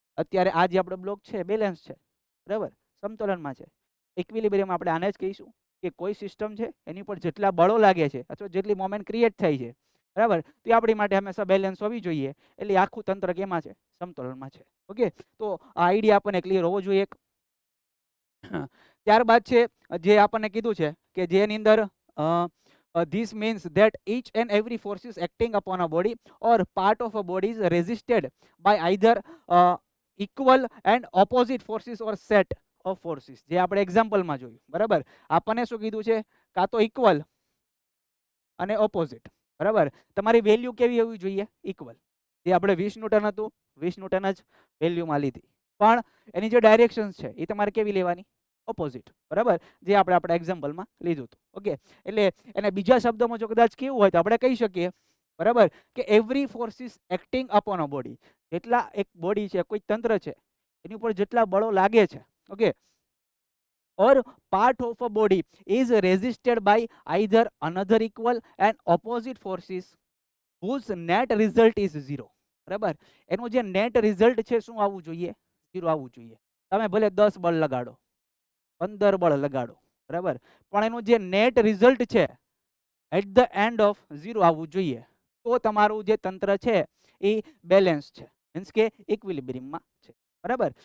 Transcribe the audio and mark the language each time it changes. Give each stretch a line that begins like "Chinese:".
Gujarati: અત્યારે આ જે આપણો બ્લોક છે બેલેન્સ છે, બરાબર, સમતોલનમાં છે. ઇક્વિલિબ્રિયમ આપણે આને જ કહીશું કે કોઈ સિસ્ટમ છે એની પર જેટલા બળો લાગે છે અથવા જેટલી મોમેન્ટ ક્રિએટ થાય છે, બરાબર, તો એ આપણી માટે હંમેશા બેલેન્સ હોવી જોઈએ. એટલે આખું તંત્ર કેમાં છે? સમતોલનમાં છે. ઓકે, તો આ આઈડિયા આપણને ક્લિયર હોવો જોઈએ. ત્યારબાદ છે જે આપણને કીધું છે કે જેની અંદર
English: this means that each and every force is acting upon a body or part of a body is resisted by either equal and opposite forces or set of forces.
Gujarati: જે આપણે એક્ઝામ્પલમાં જોયું, બરાબર. આપણને શું કીધું છે? કાં તો ઇક્વલ અને ઓપોઝિટ, બરાબર. તમારી વેલ્યુ કેવી હોવી જોઈએ? ઇક્વલ. જે આપણે 20 ન્યૂટન હતું 20 ન્યૂટન જ વેલ્યુમાં લીધી, પણ એની જે ડાયરેક્શન છે એ તમારે કેવી લેવાની? ઓપોઝિટ, બરાબર. જે આપણે આપણા એક્ઝામ્પલમાં લીધું હતું. ઓકે, એટલે એને બીજા શબ્દોમાં જો કદાચ કેવું હોય તો આપણે કહી શકીએ, બરાબર, કે
English: Every force is acting upon a body.
Gujarati: જેટલા એક બોડી છે, કોઈ તંત્ર છે, એની ઉપર જેટલા બળો લાગે છે, okay,
English: or part of a body is resisted by either another equal and opposite forces whose net result is 0.
Gujarati: બરાબર. એનું જે નેટ રિઝલ્ટ છે શું આવવું જોઈએ? 0 આવવું જોઈએ. તમે ભલે 10 બળ લગાડો, 15 બળ લગાડો, બરાબર, પણ એનું જે નેટ રિઝલ્ટ છે
English: at the end of
Gujarati: 0 આવવું જોઈએ. તો તમારું જે તંત્ર છે એ બેલેન્સ છે, મીન્સ કે ઇક્વિલિબ્રિયમમાં છે, બરાબર.